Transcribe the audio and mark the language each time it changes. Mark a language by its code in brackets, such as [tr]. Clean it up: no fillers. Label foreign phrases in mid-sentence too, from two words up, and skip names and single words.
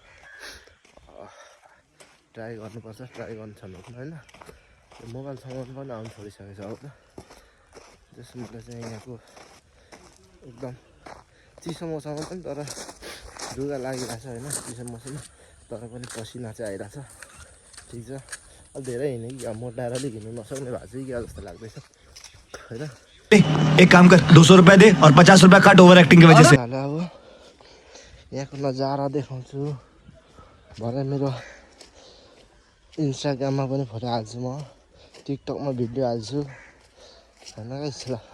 [ne] ट्राई गर्नुपर्छ ट्राई गर्नु छ भने होइन त्यो मोबाइल सामान पनि आउनु छोडिसकेको छ अब त जस्तो मलाई चाहिँ यहाँको एकदम चिसो मौसममा पनि तर रुगा लागिरहेछ होइन चिसो मौसम तर पनि पसिना चाहिँ आइरहेछ ठिक छ अब धेरै हिँड्यो कि अब मोटाएर अलिक हिँड्नु नसक्ने भएको छ कि जस्तो लाग्दैछ होइन [hi] एक काम कर 200 रुपए दे और 50 रुपए काट [en] over acting [hi] की वजह से [ne] अब यहाँको नजारा देखाउँछु भरे मेरो इन्स्टाग्राममा पनि फोटो हाल्छु म टिकटकमा भिडियो हाल्छु होइन गाइस ल